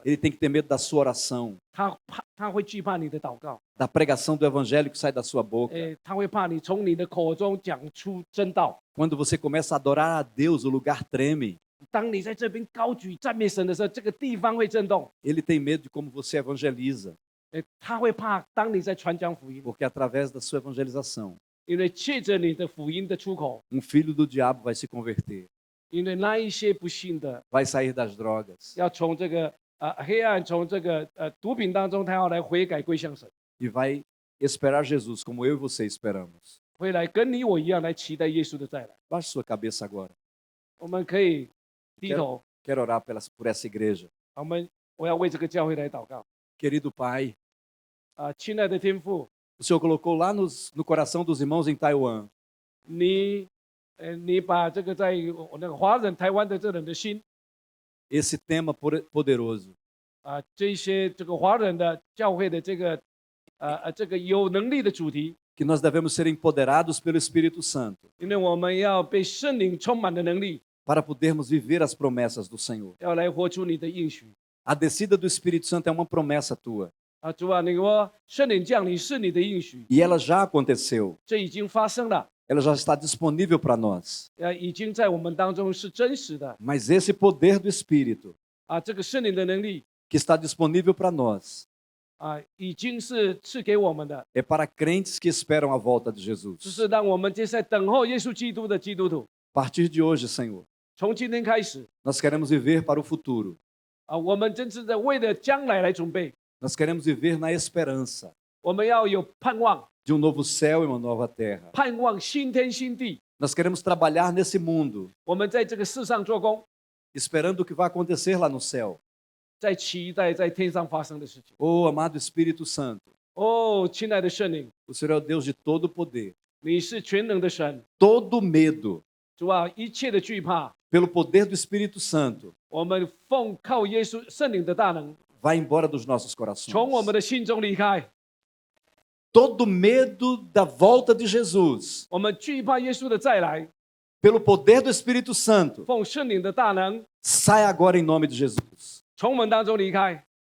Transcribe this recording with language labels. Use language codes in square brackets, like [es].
[pt] Ele tem que ter medo da sua oração, [zh] 他会惧怕你的祷告， [pt] da pregação do evangelho que sai da sua boca. [zh] 他会怕你从你的口中讲出真道。 [pt] Quando você começa a adorar a Deus, o lugar treme. [zh] 当你在这边高举赞美神的时候，这个地方会震动。 [pt] Ele tem medo de como você evangeliza, [zh] 他会怕当你在传讲福音， [pt] porque através da sua evangelização, [zh] 因为借着你的福音的出口， [pt] filho do diabo vai se converter, [zh] 因为那一些不信的 [pt] vai sair das drogas [zh] 要从这个黑暗，从这个毒品当中，他要来悔改归向神， [pt] e vai esperar Jesus como eu e você esperamos. [zh] 会来跟你我一样来期待耶稣的再来。 [pt] Baixe sua cabeça agora. [zh] 我们可以低头， [pt] Quero orar por essa igreja. [zh] 我要为这个教会来祷告。 [pt] Querido Pai, [zh] 亲爱的天父， [pt] o Senhor colocou lá no coração dos irmãos em Taiwan [zh] 你把这个在那个华人台湾的这人的心 [pt] esse tema poderoso. [zh] 这些这个华人的教会的这个有能力的主题， [pt] Que nós devemos ser empoderados pelo Espírito Santo [zh] 因为我们要被圣灵充满的能力， [pt] para podermos viver as promessas do Senhor. [zh] 要来活出你的应许。 [pt] A descida do Espírito Santo é uma promessa tua [zh] 主啊，你说圣灵降临是你的应许， [pt] e ela já aconteceu. [zh] 这已经发生了， [pt] Ela já está disponível para nós. [zh] 已经在我们当中是真实的 [pt] Mas esse poder do Espírito [zh] 这个圣灵的能力 [pt] que está disponível para nós [zh] 已经是赐给我们的， [pt] é para crentes que esperam a volta de [zh] 就 [pt] Jesus. [zh] 是让我们接下来等候耶稣基督的基督徒。 [pt] A partir de hoje, Senhor, [zh] 从今天开始 [pt] nós queremos viver para o futuro. [zh] 我们真是在为了将来来准备， [pt] Nós queremos viver na esperança [zh] 我们要有盼望， [pt] de um novo céu e uma nova terra. [zh] 盼望新天新地。 [pt] Nós queremos trabalhar nesse mundo, [zh] 我们在这个世上做工， [pt] esperando o que vai acontecer lá no céu. [zh] 在期待在天上发生的事情。 [pt] Oh, amado Espírito Santo, [zh] 亲爱的圣灵， [pt] o Senhor é o Deus de todo poder. [zh] 你是全能的神， [pt] Todo medo, [zh] 主啊，一切的惧怕， [pt] pelo poder do Espírito Santo, [zh] 我们奉靠耶稣圣灵的大能， [pt] vai embora dos nossos corações. [zh] 从我们的心中离开。 [pt] Todo medo da volta de Jesus, [zh] 我们惧怕耶稣的再来， [pt] pelo poder do Espírito Santo, [zh] 奉圣灵的大能， [pt] sai agora em nome de Jesus. [zh] 从我们当中离开。